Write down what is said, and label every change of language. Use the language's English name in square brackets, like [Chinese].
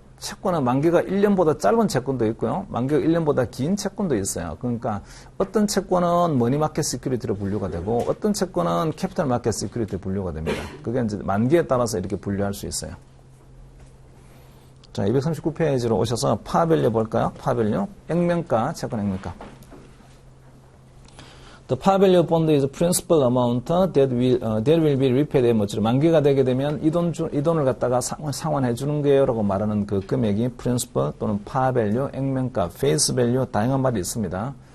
[Korean] 채권은 만기가 1년보다 짧은 채권도 있고요. 만기가 1년보다 긴 채권도 있어요. 그러니까 어떤 채권은 머니마켓 시큐리티로 분류가 되고 어떤 채권은 캐피탈 마켓 시큐리티로 분류가 됩니다. 그게 이제 만기에 따라서 이렇게 분류할 수 있어요. 자, 239페이지로 오셔서 파밸류 볼까요? 파밸류. 액면가, 채권 액면가. [English] The par value bond is principal amount that will be repaid at maturity. [Korean] 만기가 되게 되면 이 돈을 갖다가 상환해 주는 거예요라고 말하는 그 금액이 principal 또는 par value, 액면가, face value 다양한 말이 있습니다.